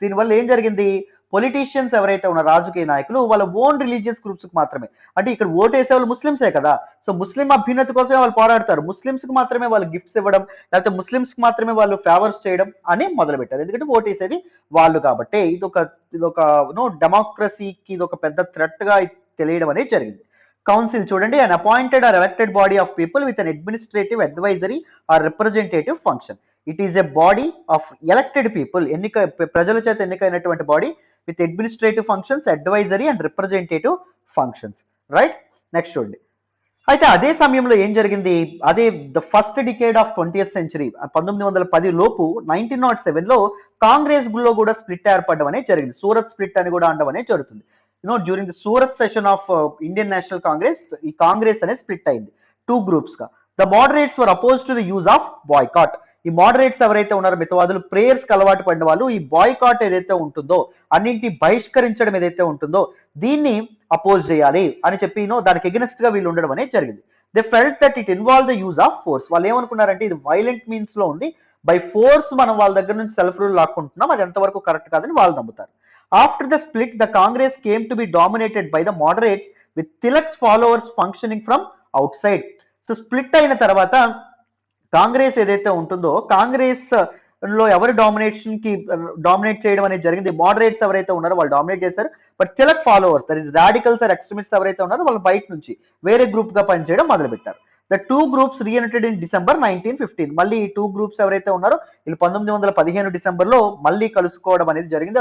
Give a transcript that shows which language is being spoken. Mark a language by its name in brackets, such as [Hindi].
[Telugu] దీనివల్ల ఏం జరిగింది, పొలిటీషియన్స్ ఎవరైతే ఉన్న రాజకీయ నాయకులు వాళ్ళ ఓన్ రిలీజియస్ గ్రూప్స్ కి మాత్రమే, అంటే ఇక్కడ ఓటు వేసే వాళ్ళు ముస్లిమ్సే కదా, సో ముస్లిం అభ్యున్నతి కోసమే వాళ్ళు పోరాడతారు, ముస్లిమ్స్ కి మాత్రమే వాళ్ళు గిఫ్ట్స్ ఇవ్వడం, లేకపోతే ముస్లిమ్స్ కి మాత్రమే వాళ్ళు ఫేవర్స్ చేయడం అని మొదలు పెట్టారు. ఎందుకంటే ఓటు వేసేది వాళ్ళు కాబట్టి ఇదొక డెమోక్రసీకి ఇదొక పెద్ద థ్రెట్ గా తెలియడం అనేది జరిగింది. కౌన్సిల్ చూడండి, [English] an appointed or elected body of people with an administrative, advisory or representative function. It is a body of elected people, [Telugu] ప్రజల చేత ఎన్నికైనటువంటి body with administrative functions, advisory and representative functions. Right. Next చూడండి. అయితే అదే సమయంలో ఏం జరిగింది, అదే [English] the first decade of 20th century [Telugu] 1910 లోపు 1907లో కాంగ్రెస్ లో కూడా స్ప్లిట్ ఏర్పడడం అనేది జరిగింది. సూరత్ స్ప్లిట్ అని కూడా అనడం అనేది జరుగుతుంది. [English] during the Surat session of Indian National Congress [Telugu] ఈ కాంగ్రెస్ అనేది స్ప్లిట్ అయింది 2 groups గా. [English] The moderates were opposed to the use of boycott. [Telugu] ఈ మోడరేట్స్ ఎవరైతే ఉన్నారో మితవాదులు, ప్రేయర్స్ కి అలవాటు పడిన వాళ్ళు ఈ బాయ్కాట్ ఏదైతే ఉంటుందో, అన్నింటి బహిష్కరించడం ఏదైతే ఉంటుందో దీన్ని అపోజ్ చేయాలి అని చెప్పి దానికి ఎగెనిస్ట్ గా వీళ్ళు ఉండడం అనేది జరిగింది. [English] They felt that it involve the use of force. [Telugu] వాళ్ళు ఏమనుకున్నారంటే ఇది వైలెంట్ మీన్స్ లో ఉంది, బై ఫోర్స్ మనం వాళ్ళ దగ్గర నుంచి సెల్ఫ్ రూల్ లాక్కుంటున్నాం, అది ఎంతవరకు కరెక్ట్ కాదని వాళ్ళు నమ్ముతారు. [English] After the split, the Congress came to be dominated by the moderates with Tilak's followers functioning from outside. [Telugu] So split అయిన తర్వాత కాంగ్రెస్ ఏదైతే ఉంటుందో, కాంగ్రెస్ లో ఎవరు డామినేట్ చేయడం అనేది జరిగింది. మోడరేట్స్ ఎవరైతే ఉన్నారో వాళ్ళు డామినేట్ చేశారు. But Tilak followers, [English] that is radicals or extremists [Telugu] ఎవరైతే ఉన్నారో వాళ్ళు బయట నుంచి వేరే గ్రూప్ గా పనిచేయడం మొదలుపెట్టారు. [English] The two groups reunited in December 1915. [Telugu] మళ్ళీ ఈ టూ గ్రూప్స్ ఎవరైతే ఉన్నారో వీళ్ళు 1915 డిసెంబర్ లో మళ్ళీ కలుసుకోవడం అనేది జరిగింది.